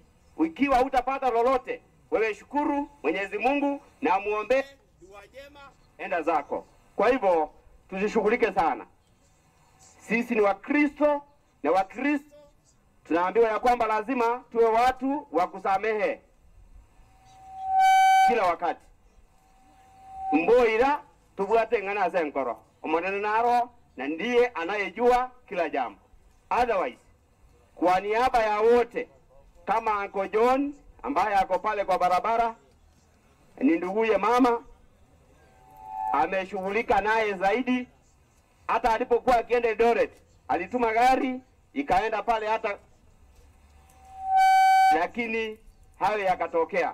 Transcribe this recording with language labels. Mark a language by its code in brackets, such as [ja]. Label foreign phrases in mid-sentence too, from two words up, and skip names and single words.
[sw] Ikiwa hutapata lolote, wewe shukuru Mwenyezi Mungu na muombe dua njema, enda zako. Kwa hivyo tusishughulike sana. Sisi ni Wakristo, na Wakristo tunaambiwa ya kwamba lazima tuwe watu wa kusamehe kila wakati. [guz] Mboira tubwate ngana senkoro omonene naro, [sw] na ndiye anayejua kila jambo. Otherwise, kwa niaba ya wote, kama Uncle John ambaye ako pale kwa barabara, ni nduguye mama, ameshughulika naye zaidi. Hata alipokuwa akienda Eldoret alituma gari ikaenda pale hata, lakini hayo yakatokea.